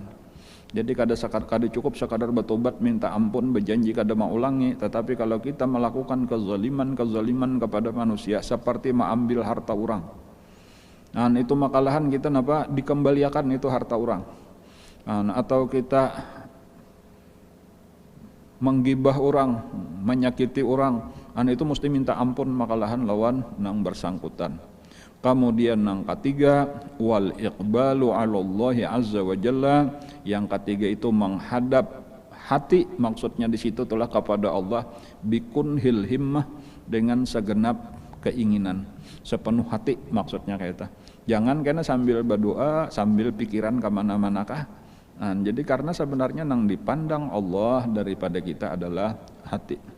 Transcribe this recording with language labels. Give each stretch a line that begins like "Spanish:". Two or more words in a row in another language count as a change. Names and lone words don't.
Banjar: Jadi kada cukup sekadar bertobat minta ampun berjanji kada mau ulangi, tetapi kalau kita melakukan kezaliman kepada manusia seperti mengambil harta orang, itu makalahan kita dikembalikan itu harta orang. Atau kita menggibah orang, menyakiti orang, itu mesti minta ampun makalahan lawan nang bersangkutan. Kemudian nang ketiga
Arabic: والإقبال على الله عز وجل,
Indonesian: yang ketiga itu menghadap hati, maksudnya di situ telah kepada Allah
Arabic: بكنه الهمة,
Indonesian: dengan segenap keinginan, sepenuh hati maksudnya kayak jangan kena sambil berdoa sambil pikiran kemana-manakah. Jadi karena sebenarnya nang dipandang Allah daripada kita adalah hati.